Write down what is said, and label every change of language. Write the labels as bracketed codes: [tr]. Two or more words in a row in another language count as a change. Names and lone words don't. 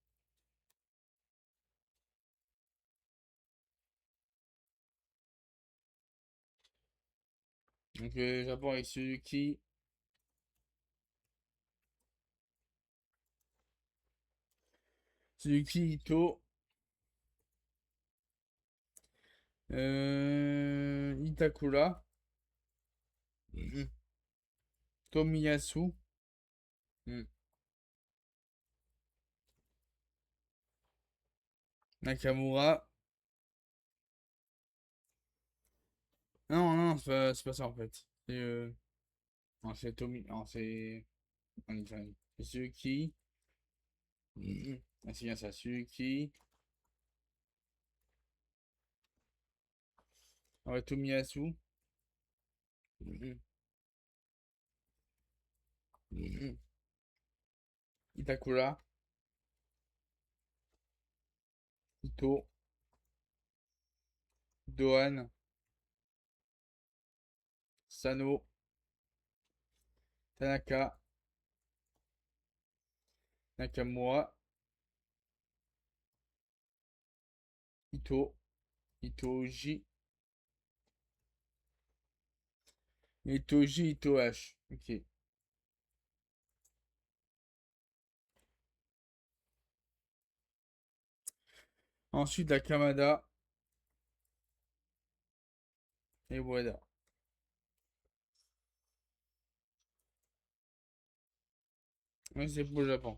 [fr] Donc, le Japon avec Suzuki Ito. Itakura. Mhm. Tomiyasu. Mhm. Nakamura. Non, non, c'est pas ça en fait. Non, c'est Tomi. Non, c'est. C'est Suzuki. Mhm. Ah, c'est bien ça, Suzuki. Ah ouais, Tomiyasu. Mhm. Mhm. Itakura. Ito. Dohan. Sano. Tanaka. Nakamura. Ito. Itoji. Itoji, Itoh. Ok. Ensuite, la Kamada et Wada. Ouais, c'est pour le Japon.